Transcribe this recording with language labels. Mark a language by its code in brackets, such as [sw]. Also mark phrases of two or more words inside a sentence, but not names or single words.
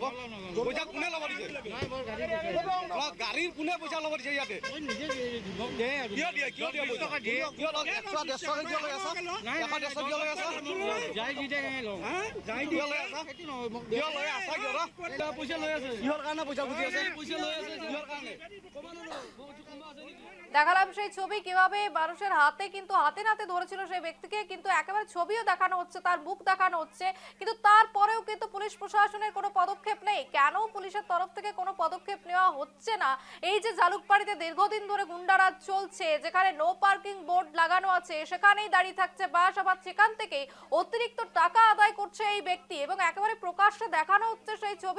[as] পইচা কোনে ল'ব দিছে? গাড়ীৰ কোনে পইচা ল'ব দিছে? ইয়াতে কিয় দিয়ে? কিয় দিয়ে? কিয় 100-150 কিয় লৈ আছা? 150 কিয় লৈ আছা? কিয় লৈ আছা? কিয় লৈ আছা? পইচা লৈ আছে। কিহৰ কাৰণে পইচা খুজি আছে? পইচা লৈ আছে কিহৰ কাৰণে? [bn] দেখালাম সেই ছবি, কিভাবে মানুষের হাতে কিন্তু হাতে নাতে ধরেছিল সেই ব্যক্তিকে, কিন্তু একেবারে ছবিও দেখানো হচ্ছে, তার মুখ দেখানো হচ্ছে, কিন্তু তারপরেও কিন্তু পুলিশ প্রশাসনের কোনো পদক্ষেপ নেই। কেন পুলিশের তরফ থেকে কোনো পদক্ষেপ নেওয়া হচ্ছে না? এই যে জালুকবাড়িতে দীর্ঘদিন ধরে গুন্ডারাজ চলছে, যেখানে [en] no parking board [bn] লাগানো আছে, সেখানেই দাঁড়িয়ে থাকছে বাস, আবার সেখান থেকেই অতিরিক্ত টাকা আদায় করছে এই ব্যক্তি এবং একেবারে প্রকাশ্যে দেখানো হচ্ছে সেই ছবি।